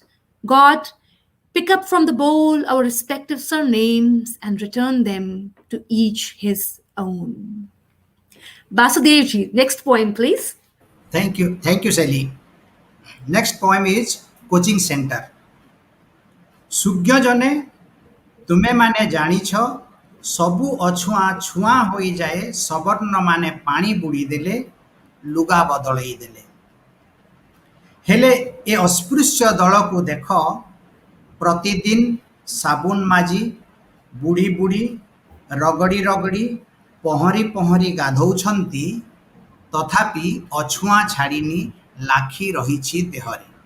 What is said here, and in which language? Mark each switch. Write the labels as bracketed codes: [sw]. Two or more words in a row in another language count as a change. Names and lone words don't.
[en] God, pick up from the bowl our respective surnames and return them to each his own. Basudevji, next poem, please. Thank you, Shelly. Next poem is Coaching Center. [or] ସୁଜ୍ଞଜନେ ତୁମେ ମାନେ ଜାଣିଛ ସବୁ ଅଛୁଆଁ ଛୁଆଁ ହୋଇଯାଏ ସବର୍ଣ୍ଣ ମାନେ ପାଣି ବୁଡ଼ିଦେଲେ ଲୁଗା ବଦଳେଇ ଦେଲେ। ହେଲେ ଏ ଅସ୍ପୃଶ୍ୟ ଦଳକୁ ଦେଖ ପ୍ରତିଦିନ ସାବୁନ ମାଜି ବୁଡ଼ି ବୁଡ଼ି ରଗଡ଼ି ରଗଡ଼ି ପହଁରି ପହଁରି ଗାଧୋଉଛନ୍ତି, ତଥାପି ଅଛୁଆଁ ଛାଡ଼ିନି ଲାଖି ରହିଛି ଦେହରେ।